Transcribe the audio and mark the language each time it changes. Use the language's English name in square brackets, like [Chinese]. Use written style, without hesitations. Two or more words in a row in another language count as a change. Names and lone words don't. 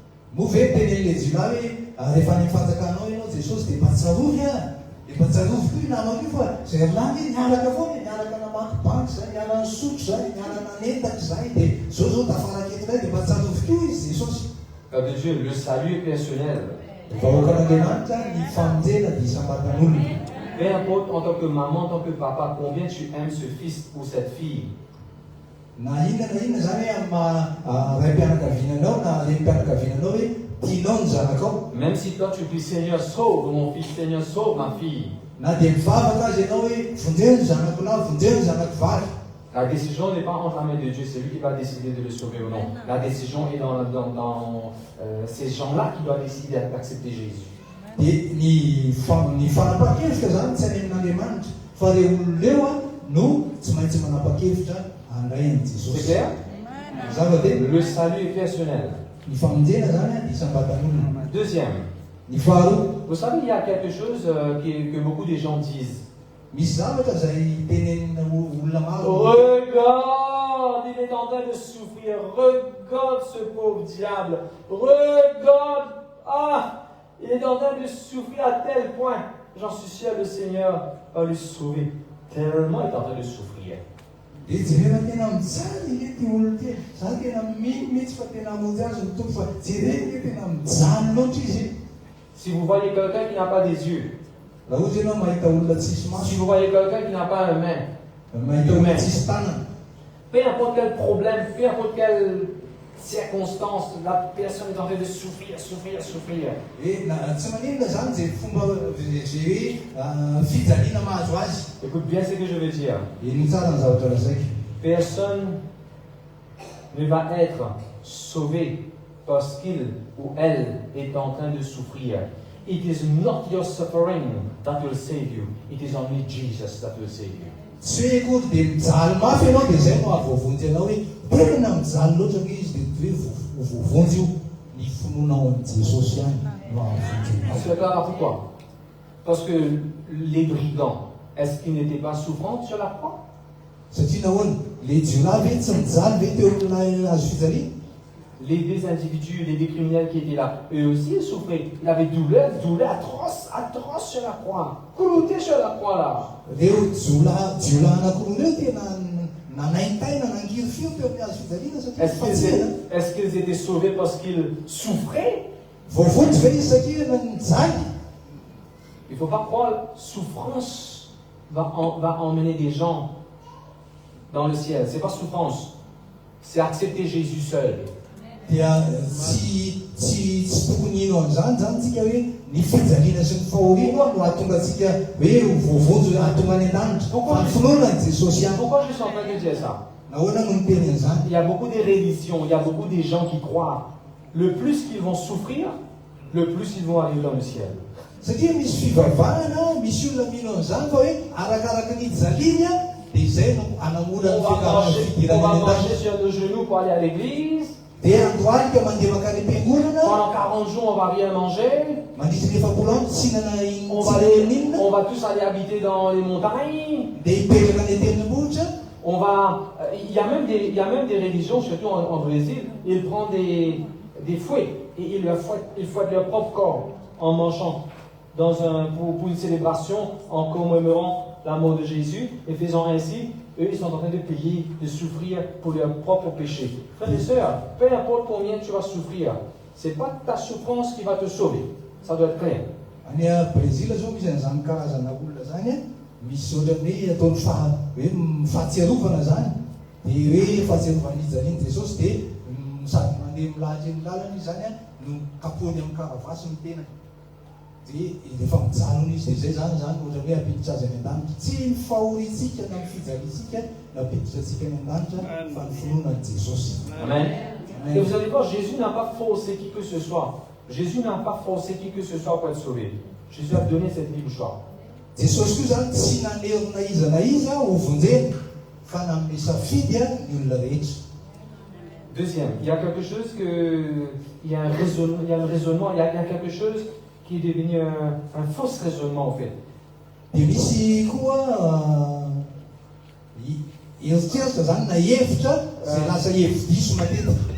[French] Père de Dieu, le salut est personnel. Peu importe en tant que maman, en tant que papa, combien tu aimes ce fils ou cette fille. [Malagasy] Na inona zany ray mpianakavinanao na ray mpianakavinanao hoe tianao ny zanakao. [French] Même si toi tu dis Seigneur sauve mon fils, Seigneur sauve ma fille. [Malagasy] Na dia mivavaka azy ianao hoe vonjeo ny zanako lahy, vonjeo ny zanako vavy. [French] La décision n'est pas entre la main de Dieu, c'est lui qui va décider de le sauver ou non. La décision est dans ces gens-là qui doivent décider d'accepter Jésus. [Malagasy] Dia ny fanapaha-kevitra zany tsy any amin'Andriamanitra fa ireo olon'ireo no tsy maintsy manapa-kevitra handray an'i Jesosy. [French] C'est clair? [Malagasy] Zava-dehibe. [French] Le salut est personnel. [Malagasy] Ny famonjena zany isambatan'olona. [French] Deuxième, [Malagasy] Ny faharoa, [French] vous savez, il y a quelque chose que beaucoup de gens disent. [Malagasy] misy zavatra zay tenenina olona maro. [French] Regarde, il est en train de souffrir. Regarde ce pauvre diable. Regarde, il est en train de souffrir à tel point. J'en suis sûr, le Seigneur va le sauver. Tellement il est en train de souffrir. [Malagasy] Dia jerena tena mijaly ilay olona ty. Za tena mihitsy fa tena hamonjy azy ny tompo fa jerena ilay tena mijaly loatra izy. [French] Si vous voyez quelqu'un qui n'a pas des yeux, [Malagasy] Raha ohatra ianao mahita olona tsisy [French] si [Malagasy] maso, [French] vous voyez quelqu'un qui n'a pas un main, [Malagasy] mahita olona tsisy tanana, [French] peu importe quel problème, peu importe quelle circonstance, la personne est en train de souffrir, souffrir, souffrir. [Malagasy] Tsy maninona zany zay fomba zay hoe fijaliana mahazo azy. [French] Écoute bien ce que je veux dire. [Malagasy] Iny tsara ny zavatra lazaiko. [French] Personne ne va être sauvé parce qu'il ou elle est en train de souffrir. [English] It is not your suffering that will save you. It is only Jesus that will save you. [Malagasy] Tsy hoe kory dia mijaly mafy ianao dia izay no ahavoavonjy anao hoe tena mijaly loatra ange izy dia hoe voavonjy io. Ny finoanao amin'i Jesosy ihany no ahavonjy. [French] On se prépare pourquoi? Parce que les brigands, est-ce qu'ils n'étaient pas souffrants sur la croix? [Malagasy] Satria nahoana ilay jiolahy ve tsy mijaly ve teo amina azo fijaliana? [French] Les deux individus, les deux criminels qui étaient là, eux aussi ils souffraient. Ils avaient douleur atroce, atroce sur la croix. Cloutés sur la croix là. [Malagasy] Reo jiolahy anankiroa reo tena nanaintaina nangiry fio teo amin'ny azo fijaliana satria fatsihana. [French] Est-ce qu'ils étaient sauvés parce qu'ils souffraient? [Malagasy] Voavonjy ve izy satria nijaly? [French] Il ne faut pas croire, souffrance va emmener des gens dans le ciel. Ce n'est pas souffrance, c'est accepter Jésus seul. [Malagasy] Dia tsy tokony ino amin'izany zany tsika hoe ny fijaliana sy ny fahoriana no ahatonga tsika hoe voavonjy ahatonga any an-danitra fa ny finoana ny Jesosy ihany. [French] Pourquoi je suis en train de dire ça? [Malagasy] Nahoana no miteny an'izany? [French] Il y a beaucoup de religions, il y a beaucoup de gens qui croient. Le plus qu'ils vont souffrir, le plus ils vont arriver dans le ciel. [Malagasy] Satria misy fivavahana, misy olona mino an'izany fa hoe arakaraka ny jaliany dia izay no anamora ny fiakaran'ny fidirana [French] On va [Malagasy] any [French] marcher [Malagasy] an-danitra. [French] sur nos genoux pour aller à l'église. [Malagasy] Dia androany ka mandeha makany am-piangonana, [French] Pendant 40 jours, on va rien manger. [Malagasy] mandritra 40 andro tsy hinana inona. [French] On va tous aller habiter dans les montagnes. [Malagasy] Dia hipetraka any an-tendrombohitra. [French] Il y a même des religions, surtout en Brésil, ils prennent des fouets et ils fouettent leur propre corps en mangeant pour une célébration en commémorant la mort de Jésus et faisant ainsi, eux ils sont en train de payer, de souffrir pour leur propre péché. Frères et sœurs, peu importe combien tu vas souffrir, ce n'est pas ta souffrance qui va te sauver. Ça doit être clair. [Malagasy] Any Brésil zao misy an'izany karazana olona zany misy ohatran'ny hoe ataony hoe fahatsiarovana zany dia hoe fahatsiarovan'ny ijalian'i Jesosy dia sady mandeha milahatra eny lalana izy zany no kapohany amin'ny karavasy ny tenany dia efa mijanona izy dia zay zany ohatra hoe hampiditra azy any an-danitra tsy ny fahoritsika na ny fijaliantsika na hampiditra antsika any an-danitra fa ny finoanan'i Jesosy. Amen. [French] Et vous allez voir, Jésus n'a pas forcé qui que ce soit. Jésus n'a pas forcé qui que ce soit pour être sauvé. Jésus a donné cette libre choix. [Malagasy] Jesosy koa zany tsy nanerina iza na iza ho vonjeny fa nanome safidy ny olona rehetra. [French] Deuxième, il y a quelque chose il y a un raisonnement, il y a quelque chose qui est devenu un faux raisonnement en fait. [Malagasy] Dia misy koa heritreritra zany na hevitra zay lasa hevi-diso matetika.